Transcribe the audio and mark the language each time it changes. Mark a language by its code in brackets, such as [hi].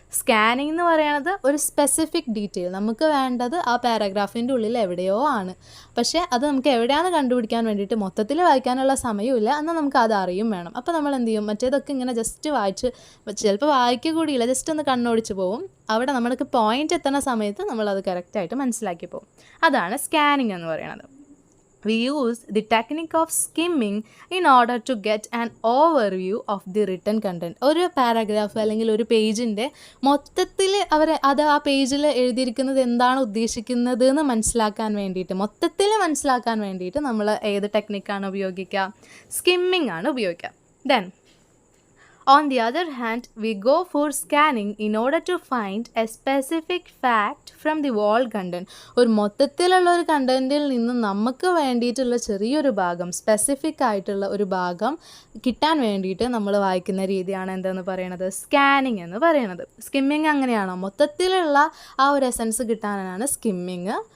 [ml] Scanning എന്ന് പറയുന്നത് ഒരു സ്പെസിഫിക് ഡീറ്റെയിൽ, നമുക്ക് വേണ്ടത് ആ പാരഗ്രാഫിൻ്റെ ഉള്ളിൽ എവിടെയോ ആണ്, പക്ഷേ അത് നമുക്ക് എവിടെയാണെന്ന് കണ്ടുപിടിക്കാൻ വേണ്ടിയിട്ട് മൊത്തത്തിൽ വായിക്കാനുള്ള സമയമില്ല, എന്നാൽ നമുക്ക് അത് അറിയും വേണം. അപ്പോൾ നമ്മൾ എന്ത് ചെയ്യും, മറ്റേതൊക്കെ ഇങ്ങനെ ജസ്റ്റ് വായിച്ച്, ചിലപ്പോൾ വായിക്കുക കൂടിയില്ല, ജസ്റ്റ് ഒന്ന് കണ്ണോടിച്ച് പോവും. അവിടെ നമ്മൾക്ക് പോയിന്റ് എത്തുന്ന സമയത്ത് നമ്മളത് കറക്റ്റായിട്ട് മനസ്സിലാക്കി പോകും. അതാണ് സ്കാനിങ് എന്ന് പറയുന്നത്. [en] We use the technique of skimming in order to get an overview of the written content. [ml] ഒരു പാരഗ്രാഫ് അല്ലെങ്കിൽ ഒരു പേജിൻ്റെ മൊത്തത്തിൽ ആ പേജിൽ എഴുതിയിരിക്കുന്നത് എന്താണ് ഉദ്ദേശിക്കുന്നത് എന്ന് മൊത്തത്തിൽ മനസ്സിലാക്കാൻ വേണ്ടിയിട്ട് നമ്മൾ ഏത് ടെക്നിക്കാണ് ഉപയോഗിക്കുക, സ്കിമ്മിങ് ആണ് ഉപയോഗിക്കുക. [en] Then on the other hand, we go for scanning in order to find a specific fact from the whole content. [ml] ഒരു മൊത്തത്തിലുള്ള ഒരു കണ്ടൻറ്റിൽ നിന്ന് നമുക്ക് വേണ്ടിയിട്ടുള്ള ചെറിയൊരു ഭാഗം, സ്പെസിഫിക് ആയിട്ടുള്ള ഒരു ഭാഗം കിട്ടാൻ വേണ്ടിയിട്ട് നമ്മൾ വായിക്കുന്ന രീതിയാണ് എന്തെന്ന് പറയുന്നത്, സ്കാനിങ് എന്ന് പറയുന്നത്. സ്കിമ്മിങ് അങ്ങനെയാണോ, മൊത്തത്തിലുള്ള ആ ഒരു എസൻസ് കിട്ടാനാണ് സ്കിമ്മിങ്.